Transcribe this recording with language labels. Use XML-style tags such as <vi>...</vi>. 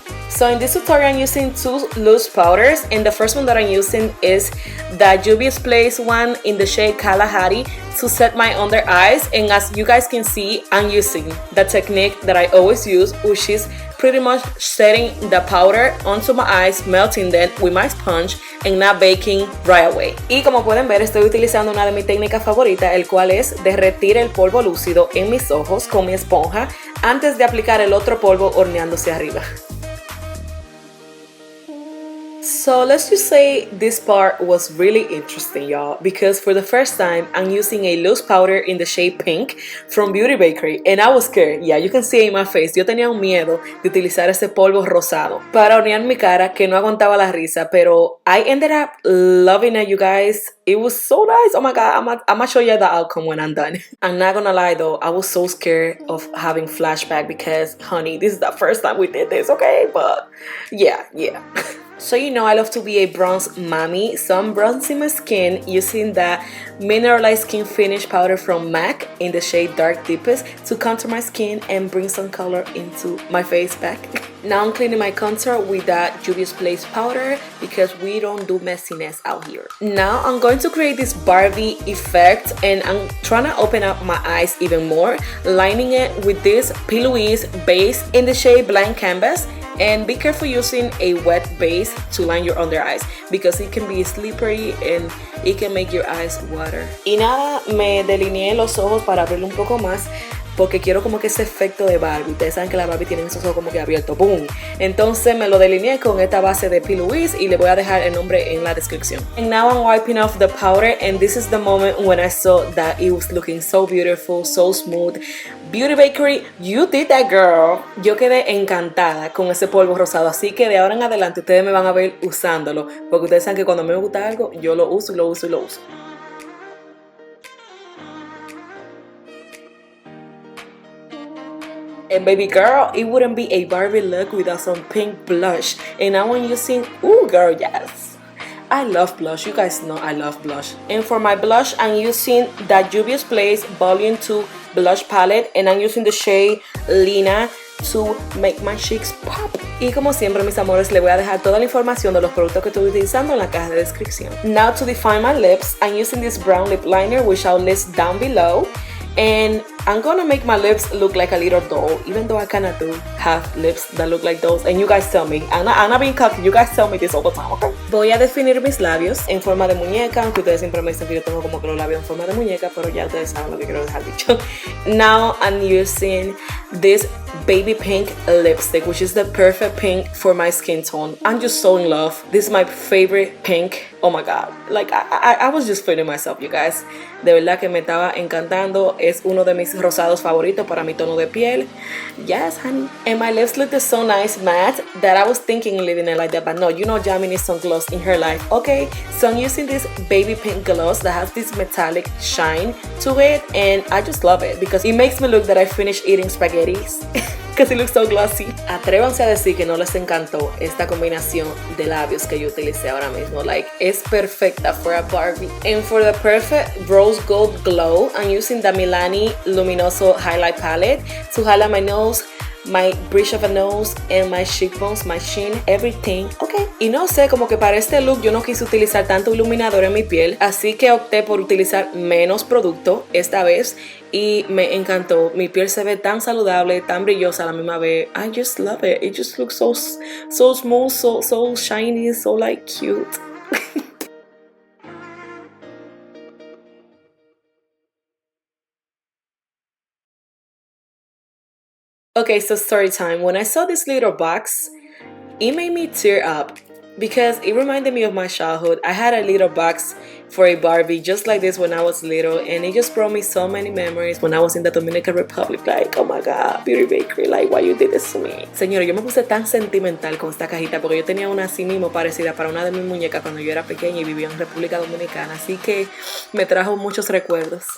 <en>So in this tutorial I'm using two loose powders, and the first one that I'm using is the Juvias Place one in the shade Kalahari to set my under eyes. And as you guys can see, I'm using the technique that I always use, which is pretty much setting the powder onto my eyes, melting them with my sponge and not baking right away.</en> <es>Y como pueden ver, estoy utilizando una de mis técnicas favoritas, el cual es derretir el polvo lúcido en mis ojos con mi esponja antes de aplicar el otro polvo horneándose arriba.</es> <en>So let's just say this part was really interesting, y'all, because for the first time I'm using a loose powder in the shade pink from Bakerie, and I was scared. Yeah, you can see it in my face.</en> <es>Yo tenía un miedo de utilizar ese polvo rosado para hornear mi cara, que no aguantaba la risa, pero</es> <en>I ended up loving it, you guys. It was so nice. Oh my god, I'm gonna show you the outcome when I'm done. I'm not gonna lie though, I was so scared of having flashback because, honey, this is the first time we did this, okay? But yeah. So you know I love to be a bronze mommy, so I'm bronzing my skin using the mineralized skin finish powder from MAC in the shade Dark Deepest to contour my skin and bring some color into my face back. Now I'm cleaning my contour with that Juvias Place powder because we don't do messiness out here. Now I'm going to create this Barbie effect, and I'm trying to open up my eyes even more, lining it with this Louise base in the shade Blank Canvas. And be careful using a wet base to line your under eyes because it can be slippery and it can make your eyes water.</en> <es>Y nada, me delineé los ojos para abrirlo un poco más porque quiero como que ese efecto de Barbie. Ustedes saben que la Barbie tiene esos ojos como que abiertos, boom. Entonces me lo delineé con esta base de Louise y le voy a dejar el nombre en la descripción.</es> <en>And now I'm wiping off the powder, and this is the moment when I saw that it was looking so beautiful, so smooth. Bakerie, you did that, girl.</en> <es>Yo quedé encantada con ese polvo rosado, así que de ahora en adelante ustedes me van a ver usándolo, porque ustedes saben que cuando me gusta algo, yo lo uso y lo uso y lo uso.</es> <en>And baby girl, it wouldn't be a Barbie look without some pink blush. And now I'm using, ooh girl, yes, I love blush. You guys know I love blush. And for my blush, I'm using the Juvias Place Volume 2 blush palette, and I'm using the shade Lina to make my cheeks pop.</en> <es>Y como siempre, mis amores, les voy a dejar toda la información de los productos que estoy utilizando en la caja de descripción.</es> <en>Now to define my lips, I'm using this brown lip liner, which I'll list down below. And I'm gonna make my lips look like a little doll, even though I kinda do have lips that look like dolls. And you guys tell me, I'm not being cocky, you guys tell me this all the time, okay?</en> <es>Voy a definir mis labios en forma de muñeca, aunque ustedes siempre me dicen que yo tengo como que los labios en forma de muñeca, pero ya ustedes saben lo que quiero dejar dicho.</es> <en>Now I'm using this baby pink lipstick, which is the perfect pink for my skin tone. I'm just so in love. This is my favorite pink. Oh my god, like I was just feeling myself, you guys.</en> <es>De verdad que me estaba encantando. Es uno de mis rosados favoritos para mi tono de piel.</es> <en>Yes, honey. And my lips look so nice matte that I was thinking leaving it like that, but no, you know Jamie needs some gloss in her life. Okay, so I'm using this baby pink gloss that has this metallic shine to it, and I just love it because it makes me look that I finished eating spaghettis. Because it looks so glossy.</en> <es>Atrévanse a decir que no les encantó esta combinación de labios que yo utilicé ahora mismo.</es> <en>Like,</en> <es>es perfecta</es> <en>for a Barbie. And for the perfect rose gold glow, I'm using the Milani Luminoso highlight palette to highlight my nose, my bridge of a nose, and my cheekbones, my chin, everything. Okay.</en> <es>Y no sé, como que para este look yo no quise utilizar tanto iluminador en mi piel, así que opté por utilizar menos producto esta vez y me encantó. Mi piel se ve tan saludable, tan brillosa a la misma vez.</es> <en>I just love it. It just looks so smooth, so shiny, so like cute. Okay, so story time. When I saw this little box, it made me tear up because it reminded me of my childhood. I had a little box for a Barbie just like this when I was little, and it just brought me so many memories when I was in the Dominican Republic. Like, oh my god, Beauty Bakerie, like, why you did this to me?</en> <es>Señora, yo me puse tan sentimental con esta cajita porque yo tenía una así mismo parecida para una de mis muñecas cuando yo era pequeña y vivía en República Dominicana, así que me trajo muchos recuerdos.</es>